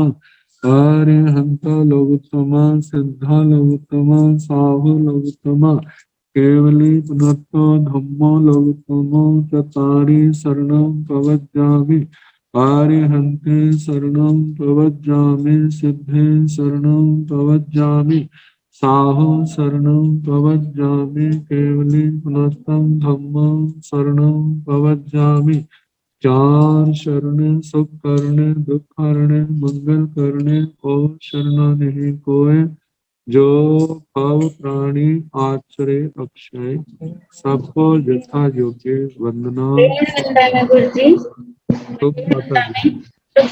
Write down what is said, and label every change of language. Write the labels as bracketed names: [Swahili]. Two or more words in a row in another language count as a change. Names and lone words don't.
[Prakrit languages] अरिहंता लोकोत्तम, सिद्धा लोकोत्तम, साहु लोकोत्तम, केवली पुनत्तो धम्मो लोकोत्तम, चतारि शरणं प्रवज्जामि, आर्यहन्ते शरणं प्रवज्जामि, सिद्धे शरणं प्रवज्जामि, साहु शरणं प्रवज्जामि, केवली पुनस्तं धम्मं शरणं प्रवज्जामि। [Hindi] चार शरण सुख करने, दुख हरने, मंगल करने को शरणागति कोय, जो भव प्राणी आचरे अक्षय, सबको यथा योग्य वंदना। गुरु जी। सुख माता जी,